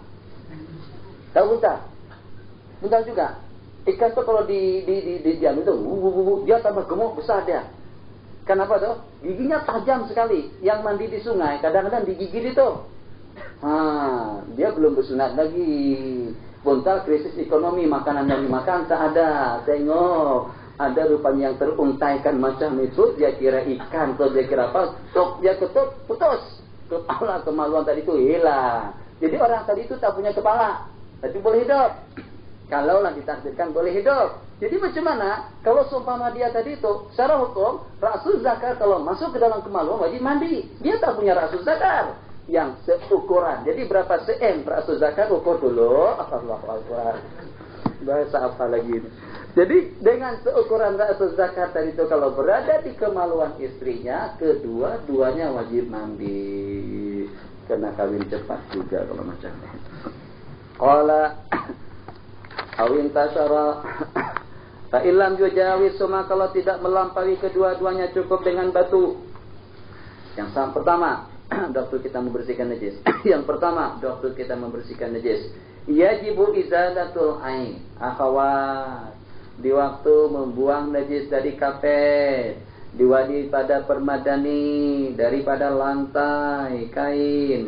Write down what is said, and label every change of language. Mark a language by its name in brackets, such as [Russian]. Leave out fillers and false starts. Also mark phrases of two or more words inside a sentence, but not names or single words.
[Malay] Tahu buntal? Buntal juga. Ikan itu kalau di diam itu, dia tambah gemuk besar dia. Kenapa tuh? Giginya tajam sekali. Yang mandi di sungai kadang-kadang digigit itu. Dia belum bersunat lagi. Buntal krisis ekonomi, makanan yang dimakan tak ada. Tengok, ada rupanya yang teruntaikan macam itu. Dia kira ikan atau dia kira apa? Tuk, dia ketuk, putus. Kepala kemaluan tadi itu hilang. Jadi orang tadi itu tak punya kepala, tapi boleh hidup. Kalaulah ditakdirkan boleh hidup. Jadi macam mana? Kalau seumpama dia tadi itu, secara hukum, [Arabic] رأس الذكر [Malay] kalau masuk ke dalam kemaluan wajib mandi. Dia tak punya [Arabic] رأس الذكر [Malay] yang seukuran. Jadi berapa cm [Arabic] رأس الذكر [Malay] ukur dulu. Allahu Akbar. Bahasa apa lagi ini? Jadi dengan seukuran [Arabic] رأس الذكر [Malay] tadi itu kalau berada di kemaluan istrinya, kedua-duanya wajib mandi. Kena kawin cepat juga kalau macam ini. [Arabic] قال أو انتشر فإن لم يجاوز, [Malay] kalau tidak melampaui kedua-duanya cukup dengan batu. Yang pertama, waktu kita membersihkan najis. Yang pertama, waktu kita membersihkan najis, [Arabic] يجب إزالة العين. [Malay] Akhwat, di waktu membuang najis dari kapet, diwadi pada permadani, daripada lantai, kain.